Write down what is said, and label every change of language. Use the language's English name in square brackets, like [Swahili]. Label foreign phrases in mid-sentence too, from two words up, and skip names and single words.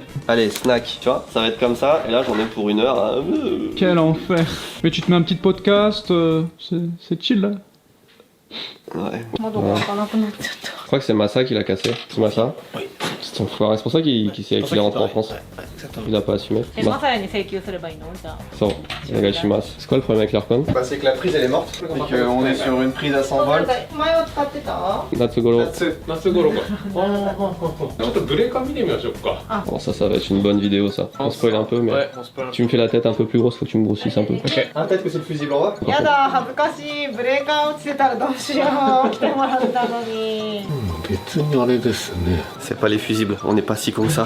[French] Allez, snack, tu vois, ça va être comme ça, et là j'en ai pour 1 heure. Hein. quel enfer. Mais tu te mets un petit podcast, c'est chill là. Ouais. Moi donc on va parler un peu de Je crois que c'est Massa qui l'a cassé. C'est Massa? Oui. C'est enfoiré, c'est pour ça qu'il est rentré en France. Ouais, exactement. Il a pas assumé. [Japanese] マサヤに請求すればいいのじゃあ。 [French] Bon, Nagashimasu. C'est quoi le problème avec l'Aircon? Bah, c'est que la prise elle est morte. C'est qu'on est sur une prise à 100 volts. [Japanese] 前は使ってた？ Natsugoro. 夏頃か。ちょっとブレーカー見てみましょうか。 [French] Bon, ça va être une bonne vidéo ça. On spoil un peu, mais Ouais, on se parle. tu me fais la tête un peu plus grosse, faut que tu me grossisses un peu. Ah, peut-être que c'est le fusible en bas. [Japanese] やだ恥ずかしいブレーカー落ちてたらどうしよう来てもらったのに。別にあれですね。 [French] C'est pas les fusibles, on n'est pas si con que ça.